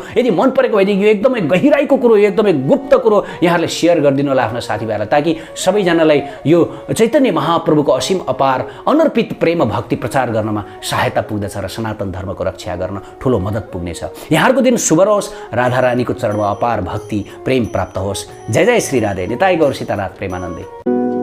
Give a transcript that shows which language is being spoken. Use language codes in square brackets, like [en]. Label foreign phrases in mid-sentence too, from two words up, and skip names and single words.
[ne] यदि मन परेको भएदेखि यो एकदमै गहिराईको कुरो, यो एकदमै गुप्त कुरो यहाँहरूले सेयर गरिदिनु होला आफ्नो साथीभाइहरूलाई, ताकि सबैजनालाई यो चैतन्य महाप्रभुको असीम अपार अनर्पित प्रेम भक्ति प्रचार गर्नमा सहायता पुग्दछ र सनातन धर्मको रक्षा गर्न ठुलो मद्दत पुग्नेछ। यहाँहरूको दिन शुभ रहोस्, राधारानीको चरणमा अपार भक्ति प्रेम प्राप्त होस्। जय जय श्री राधे। निताई गौर सीतानाथ प्रेमानन्दे।